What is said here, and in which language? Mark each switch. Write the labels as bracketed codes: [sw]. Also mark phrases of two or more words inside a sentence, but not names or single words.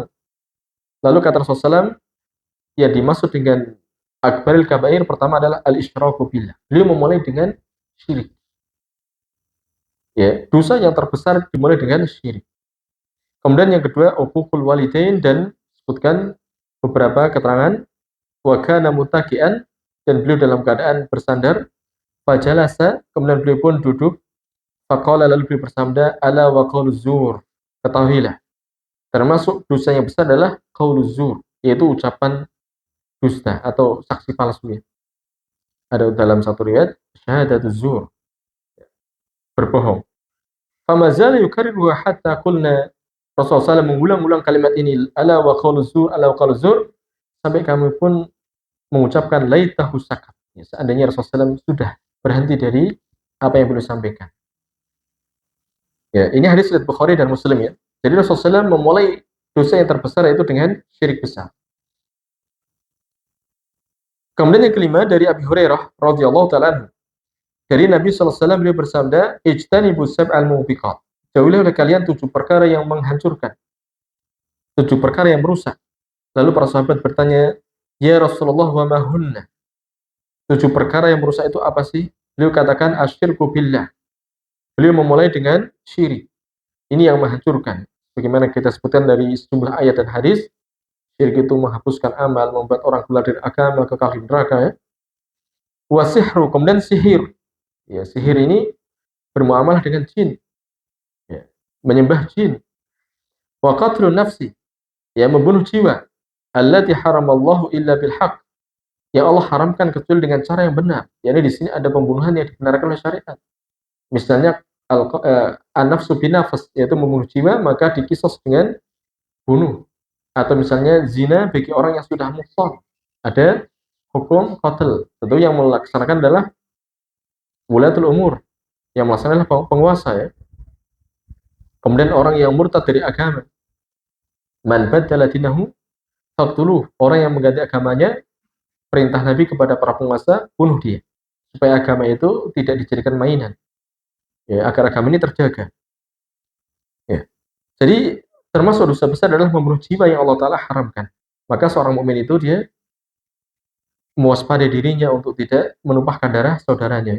[id] Lalu kata Rasulullah SAW, ya dimaksud dengan [ar] akbaril kabair [id] pertama adalah [ar] al-isyraku billah. [id] Beliau memulai dengan syirik. Ya, dosa yang terbesar dimulai dengan syirik. Kemudian yang kedua, [ar] uququl walidain, [id] dan sebutkan beberapa keterangan, [ar] wa kana muttaqian, [id] dan beliau dalam keadaan bersandar, fajalasa, kemudian beliau pun duduk, faqala, lalu beliau bersabda, [ar] ala wa qauluz zur, [id] ketahuilah, termasuk dosa yang besar adalah [ar] qauluz zur, [id] yaitu ucapan dusta atau saksi palsu. Ada dalam satu riwayat [ar] syahadatuz zur, [id] berbohong. [ar] Famazala yukarriruha hatta qulna, [id] Rasulullah SAW mengulang-ulang kalimat ini, [ar] ala wa qauluz zur, ala wa qauluz zur, [id] sampai kami pun mengucapkan [ar] laitahu sakat. [id] Ya, seandainya Rasulullah SAW sudah berhenti dari apa yang beliau sampaikan. Ya, ini hadis riwayat Bukhari dan Muslim ya. Jadi Rasulullah SAW memulai dosa yang terbesar yaitu dengan syirik besar. Kemudian yang kelima dari Abi Hurairah [ar] radhiyallahu ta'ala anhu. [id] Dari Nabi [ar] sallallahu alaihi wasallam [id] beliau bersabda, [ar] ijtanibu sab'al mubiqat. [id] Jauhilah oleh kalian 7 perkara yang menghancurkan. 7 perkara yang merusak. Lalu para sahabat bertanya, [ar] ya Rasulullah wa ma hunna? [id] 7 perkara yang merusak itu apa sih? Beliau katakan [ar] asyirku billah. [id] Beliau memulai dengan syirik. Ini yang menghancurkan. Bagaimana kita sebutkan dari sejumlah ayat dan hadis, syirik itu menghapuskan amal, membuat orang keluar dari agama, kekal di neraka ya. Wasihru, kemudian sihir. Ya, sihir ini bermuamalah dengan jin. Ya, menyembah jin. [ar] Wa qatlun nafsi, [id] ya membunuh jiwa. [ar] Allati haramallahu illa bil haqq, [id] yang Allah haramkan kecuali dengan cara yang benar. Yani di sini ada pembunuhan yang dibenarkan oleh syariat. Misalnya [ar] an-nafsu binafs, [id] yaitu membunuh jiwa, maka dikisos dengan bunuh. Atau misalnya zina bagi orang yang sudah muhsan, ada hukum qatl. Tentu yang melaksanakan adalah [ar] wulatul umur, [id] yang melaksanakan adalah penguasa ya. Kemudian orang yang murtad dari agama, [ar] man baddala dinahu faqtuluh, [id] orang yang mengganti agamanya, perintah Nabi kepada para penguasa, bunuh dia, supaya agama itu tidak dijadikan mainan ya, agar agama ini terjaga ya. Jadi termasuk dosa besar adalah membunuh jiwa yang Allah Ta'ala haramkan. Maka seorang mukmin itu dia mewaspadai dirinya untuk tidak menumpahkan darah saudaranya.